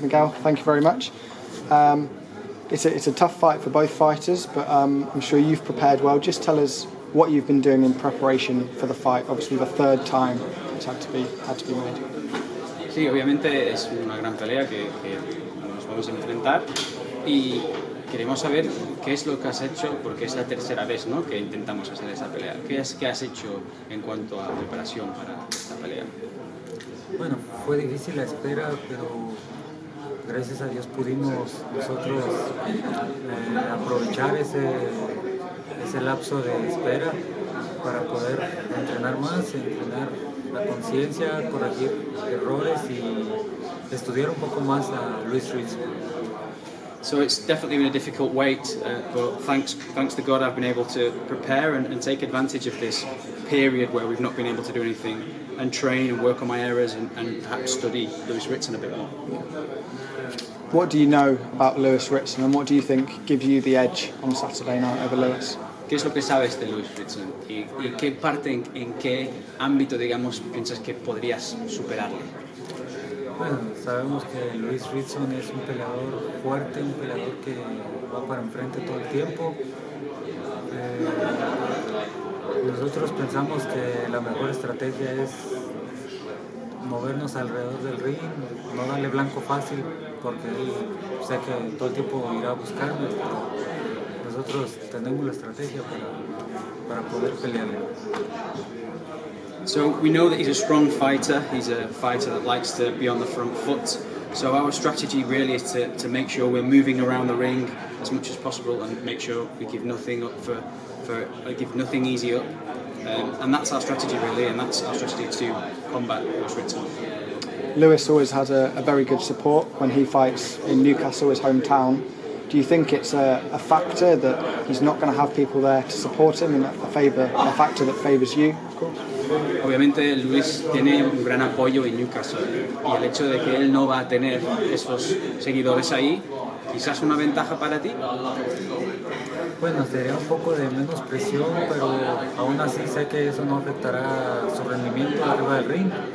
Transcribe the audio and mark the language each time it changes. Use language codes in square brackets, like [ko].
[en] Miguel, thank you very much. It's a tough fight for both fighters, but I'm sure you've prepared well. Just tell us what you've been doing in preparation for the fight. Obviously, the third time it's had to be made. [es] Sí, obviamente es una gran pelea que nos vamos a enfrentar y queremos saber qué es lo que has hecho, porque es la tercera vez, ¿no?, que intentamos hacer esa pelea. ¿Qué has hecho en cuanto a preparación para esta pelea? Bueno, fue difícil la espera, pero gracias a Dios pudimos nosotros aprovechar ese lapso de espera para poder entrenar más, entrenar la conciencia, corregir errores y estudiar un poco más a Lewis Ritson. [en] So it's definitely been a difficult wait, but thanks to God I've been able to prepare and take advantage of this period where we've not been able to do anything and train and work on my errors and perhaps study Lewis Ritson a bit more. What do you know about Lewis Ritson and what do you think gives you the edge on Saturday night over Lewis? [es] ¿Qué es lo que sabes de Lewis Ritson? ¿Y qué parte, en qué ámbito, digamos, piensas que podrías superarle? Bueno, sabemos que Lewis Ritson es un peleador fuerte, un peleador que va para enfrente todo el tiempo. Nosotros pensamos que la mejor estrategia es movernos alrededor del ring, no darle blanco fácil, porque él sé que todo el tiempo irá a buscarnos, pero nosotros tenemos la estrategia para poder pelearle. [en] So we know that he's a strong fighter. He's a fighter that likes to be on the front foot. So our strategy really is to make sure we're moving around the ring as much as possible and make sure we give nothing up give nothing easy up. And that's our strategy really, and that's our strategy to combat Lewis Ritson. Lewis always has a very good support when he fights in Newcastle, his hometown. Do you think it's a factor that he's not going to have people there to support him and a factor that favours you, of course? [es] Obviamente Luis tiene un gran apoyo en Newcastle y el hecho de que él no va a tener esos seguidores ahí, quizás una ventaja para ti. Bueno, sería un poco de menos presión, pero aún así sé que eso no afectará su rendimiento arriba del ring.